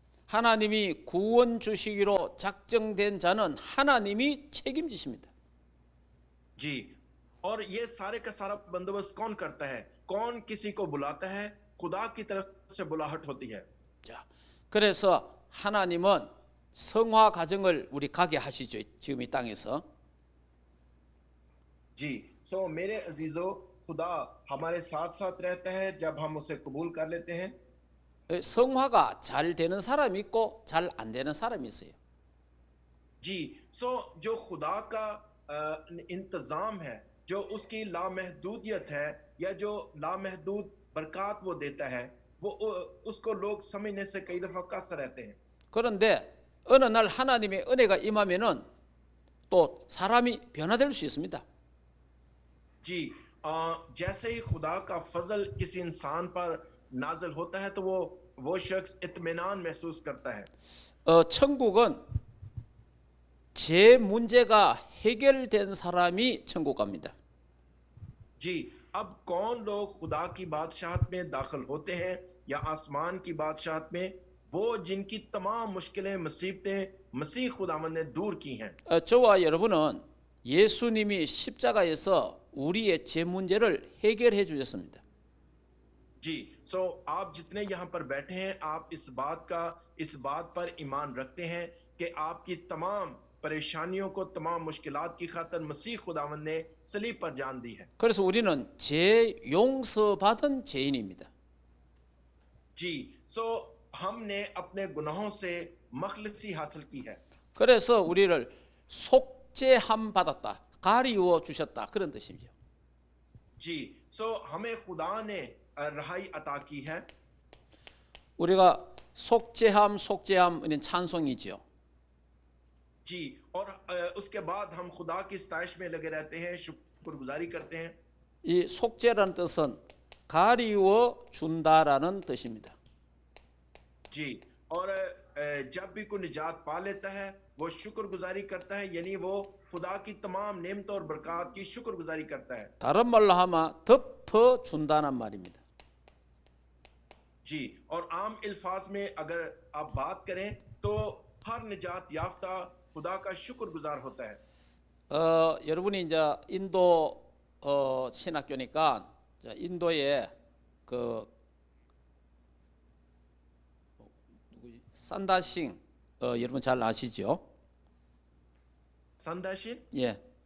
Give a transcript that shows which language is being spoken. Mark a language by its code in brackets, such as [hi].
[ko] 하나님이 구원 주시기로 작정된 자는 하나님이 책임지십니다. [hi] जी और ये सारे का सारा बंदोबस्त कौन करता है कौन किसी को बुलाता है खुदा की तरफ से बुलाहट होती है [ko] 자, 그래서 하나님은 성화 과정을 우리 가게 하시죠. 지금 이 땅에서. [hi] जी सो मेरे अजीजों खुदा हमारे साथ साथ रहता है जब हम उसे कबूल कर लेते हैं [ko] 성화가 잘 되는 사람이 있고 잘 안 되는 사람이 있어요. [hi] जी सो जो खुदा का इंतजाम है जो उसकी लामहदूदियत है या जो लामहदूद बरकत वो देता है वो उसको लोग समझने से कई दफा कसर रहते हैं [ko] 그런데 어느 날 하나님의 은혜가 임하면은 또 사람이 변화될 수 있습니다. [hi] जी जैसे ही खुदा का फजल किसी इंसान पर नाजल होता है तो वो शख्स इत्मीनान महसूस करता है [ko] 천국은 제 문제가 해결된 사람이 천국 갑니다. [hi] जी अब कौन लोग खुदा की बादशाहत में दाखिल होते हैं या आसमान की बादशाहत में वो जिनकी तमाम मुश्किलें मुसीबतें मसीह खुदावंद ने दूर की हैं [ko] 저와 여러분은 예수님이 십자가에서 우리의 제 문제를 해결해 주셨습니다. [hi] जी सो आप जितने यहाँ पर बैठे हैं आप इस बात पर ईमान रखते हैं कि आपकी तमाम परेशानियों को तमाम मुश्किलात की खातिर मसीह खुदावंद ने सलीब पर जान दी है [ko] 그래서 우리는 죄 용서받은 죄인입니다. [hi] जी सो हमने अपने गुनाहों से मखलसी हासिल की है [ko] 그래서 우리를 속죄함 받았다. 가리워 주셨다. 그런 뜻이죠. [hi] जी सो हमें खुदा ने रहाई अता की है [ko] 우리가 속죄함은 찬송이지요. [hi] जी और उसके बाद हम खुदा की सताइश में लगे रहते हैं शुक्रगुजारी करते हैं [ko] 이 속죄라는 뜻은 가리워 준다라는 뜻입니다. [hi] जी और जब भी कोई निजात पा लेता है वो शुक्रगुजारी करता है यानी वो खुदा की तमाम नेमतों और बरकत की शुक्रगुजारी करता है [ko] 다른 말로 하면 덮어 준다는 말입니다. [hi] जी और आम अल्फाज में अगर आप बात करें तो हर निजात याफ्ता खुदा का शुक्रगुजार होता है [ko] 여러분이 이제 인도 신학교니까 인도에 그 산다싱 여러분 잘 아시죠? [hi] संदाशिन [ko] 예.